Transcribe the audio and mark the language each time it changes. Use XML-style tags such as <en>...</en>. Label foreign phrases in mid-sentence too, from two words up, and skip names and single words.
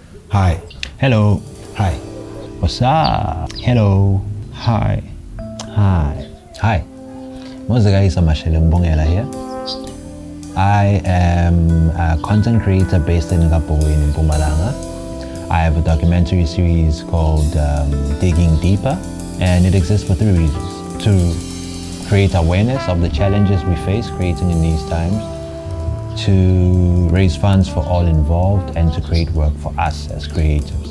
<en>Hi. Hello. Hi. What's up? Hello. Hi. Hi. Hi. Muzikayise Mashele Mbungela here. I am a content creator based in Kabokweni, Mpumalanga. I have a documentary series called Digging Deeper, and it exists for 3 reasons. To create awareness of the challenges we face creating in these times, to raise funds for all involved, and to create work for us as creatives.</en>